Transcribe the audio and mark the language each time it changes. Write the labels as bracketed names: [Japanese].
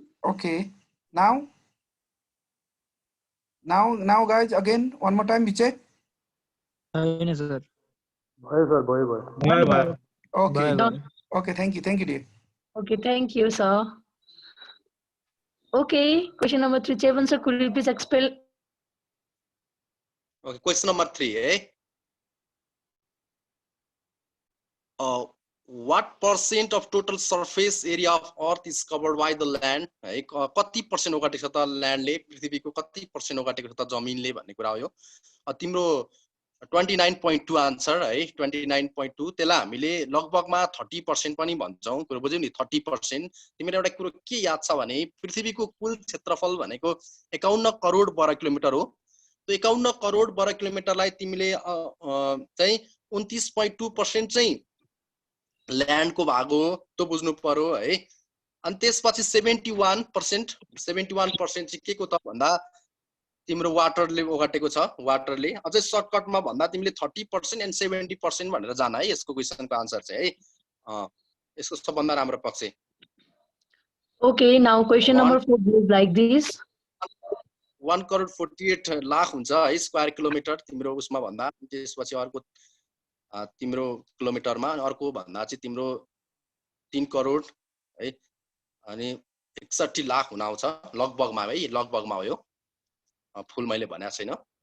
[English] okay now guys again one more time we check [Nepali] छैन sir भयो okay [English] Done. okay thank you dear Okay, thank you, sir. Okay, question number 3. Chevan sir, could you please expel? Okay, question number 3 [Nepali] है [English] what percent of total surface area of earth is covered by the land [Nepali] है कति percent ओगटेको छ त ल्यान्डले पृथ्वीको कति percent ओगटेको छ त जमिनले भन्ने कुरा हो यो तिम्रो 29.2 आन्सर है 29.2 त्यसलाई हामीले लगभगमा 30% पनि भन्छौं कुरो बुझ्यौ नि 30% तिमीले एउटा कुरो के याद छ भने पृथ्वीको कुल क्षेत्रफल भनेको 51 करोड वर्ग किलोमिटर हो त्यो 51 करोड वर्ग किलोमिटरलाई तिमीले चाहिँ 29.2% चाहिँ ल्यान्डको भाग हो त्यो बुझ्नु पर्यो है अनि त्यसपछि 71% चाहिँ के को त भन्दा तिम्रो वाटरले ओगटेको छ वाटरले अझै सर्टकटमा भन्दा तिमीले 30% एन्ड 70% भनेर जान है यसको क्वेशनको आन्सर चाहिँ है यसको सबभन्दा राम्रो पक्ष [English] Okay, now question number 4 goes like this. [Nepali] 1 crore 48 lakh हुन्छ है स्क्वायर किलोमिटर तिम्रो उसमा भन्दा त्यसपछि अर्को तिम्रो किलोमिटरमा अनि अर्को भन्दा चाहिँ तिम्रो 3 करोड है अनि 61 लाख हुन आउँछ लगभगमा है लगभगमा हो यो फुल मैले भनेको छैन